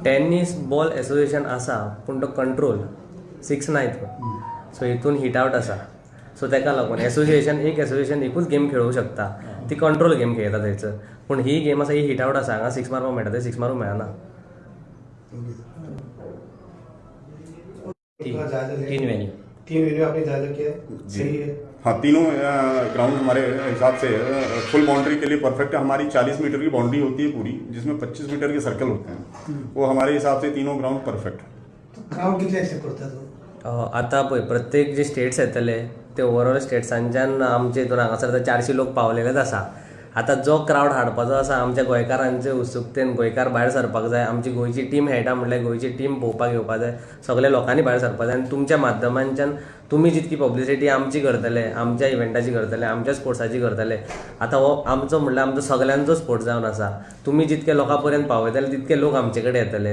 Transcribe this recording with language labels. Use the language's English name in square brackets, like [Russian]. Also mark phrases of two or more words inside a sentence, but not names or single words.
[Konkani] टेनिस बॉल एसोसिएशन आसा पूण तो कंट्रोल 6 नायत सो हितून [English] hit out [Konkani] आसा सो ताका लागून एसोसिएशन एकूच गेम खेळूंक शकता ती [English] control game [Konkani] खेळटा थंयसर पूण ही गेम आसा ही [English] hit out [Konkani] आसा हांगा 6 मारूंक मेळटा ते 6 मारूंक मेळना [Hindi] तीन वेन्यू आपने जायजा किया सही है। हाँ, तीनों ग्राउंड हमारे हिसाब से [English] full boundary [Hindi] के लिए परफेक्ट है। हमारी 40 मीटर की बाउंड्री होती है पूरी, जिसमें 25 मीटर के सर्कल होते हैं। वो हमारे हिसाब से तीनों ग्राउंड परफेक्ट है। [Konkani] क्राउड कितले एक्सेप्ट करता तो आतां पळय प्रत्येक जे स्टेट्स येतले ते ओवरऑल स्टेट्सांच्यान आमचे हितून हांगासर 400 लोक पावलेलेच आसा। आतां जो क्राउड हाडपाचो आसा आमच्या गोंयकारांचे उत्सुकतेन गोंयकार भायर सरपाक जाय, आमची गोंयची टीम खेळटा म्हणल्यार गोंयची टीम पळोवपाक येवपाक जाय, सगळ्या लोकांनी भायर सरपाक जाय आनी तुमच्या माध्यमांच्यान तुमी जितकी पब्लिसिटी आमची करतले, आमच्या इव्हेंटाची करतले, आमच्या स्पोर्ट्साची करतले, आतां हो आमचो म्हणल्यार आमचो सगळ्यांचो स्पोर्ट्स जावन आसा, तुमी जितके लोकां पर्यंत पावयतले तितके लोक आमचे कडेन येतले।